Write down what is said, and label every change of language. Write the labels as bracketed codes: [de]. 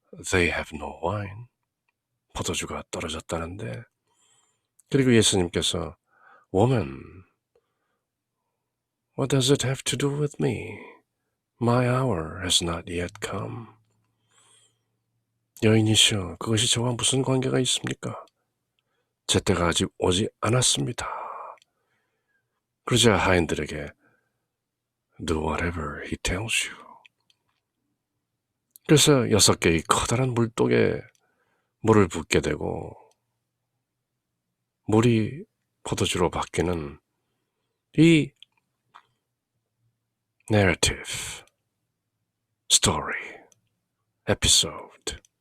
[en] They have no wine, [ko] 포도주가 떨어졌다는데, 그리고 예수님께서 [en] Woman, what does it have to do with me? My hour has not yet come. [ko] 여인이시여, 그것이 저와 무슨 관계가 있습니까? 제 때가 아직 오지 않았습니다. 그러자 하인들에게 [en] Do whatever he tells you. [ko] 그래서 6개의 커다란 물독에 물을 붓게 되고 물이 포도주로 바뀌는 이 narrative, story, episode,